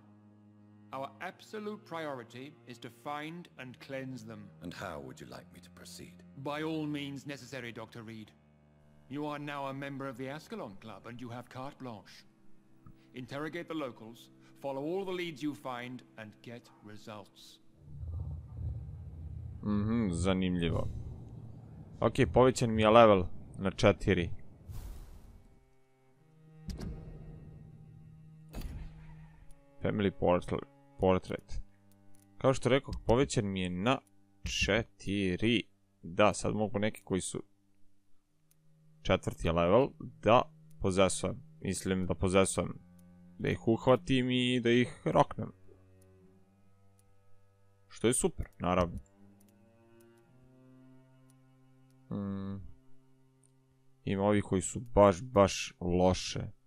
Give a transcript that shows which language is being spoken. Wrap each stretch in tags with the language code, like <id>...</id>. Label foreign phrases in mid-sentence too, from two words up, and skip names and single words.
<en>Our absolute priority is to find and cleanse them. And how would you like me to proceed? By all means necessary, Dr. Reed. You are now a member of the Ascalon Club and you have carte blanche. Interrogate the locals, follow all the leads you find, and get results.</en> <hr>Zanimljivo. Ok, povećan mi je level na 4.</hr> <en>Family portrait.</en> <hr>Kao što rekao, povećan mi je na 4. Da, sad mogu neki koji su 4. level da pozesujem. Mislim da pozesujem. Da ih uhvatim i da ih roknem. Što je super, naravno. Ima ovi koji su baš loše.</hr>